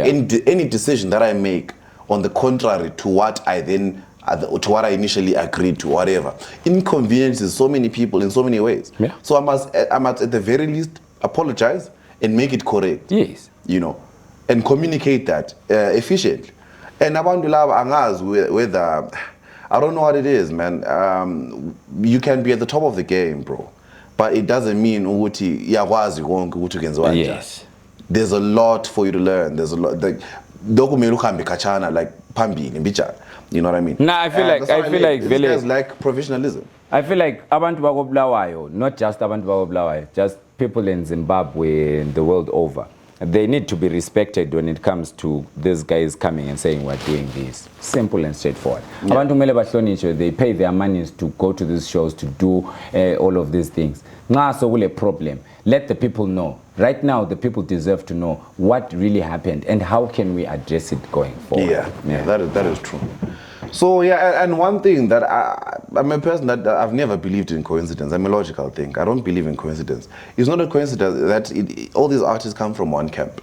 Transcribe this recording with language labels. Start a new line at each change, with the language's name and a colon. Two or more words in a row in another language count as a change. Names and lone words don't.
English: Any decision that I make on the contrary to what I then, to what I initially agreed to, whatever, inconveniences so many people in so many ways. Yeah. So I must at the very least apologize and make it correct. Yes. You know, and communicate that efficiently. And
North Ndebele: abantu laba angazi
English: whether, I don't know what it is, man. You can be at the top of the game, bro, but it doesn't mean
North Ndebele: ukuthi iyakwazi konke ukuthi ukwenziwa njani.
English: Yes. There's a lot for you to learn. There's a lot, like, like pambili, you know what I mean? Nah, I feel like these guys like professionalism. I feel like
North Ndebele: abantu bako Bulawayo,
English: not just
North Ndebele: abantu bako Bulawayo,
English: just people in Zimbabwe and the world over, they need to be respected when it comes to these guys coming and saying we're doing this. Simple and straightforward.
North Ndebele: Abantu kumele bahlonishwe,
English: they pay their monies to go to these shows, to do all of these things.
North Ndebele: Nxa sokule
English: problem, let the people know. Right now, the people deserve to know what really happened and how can we address it going forward. Yeah, that is true. So yeah, and one thing that I'm a person that I've never believed in coincidence. I'm a logical thinker. I don't believe in coincidence. It's not a coincidence that all these artists come from one camp.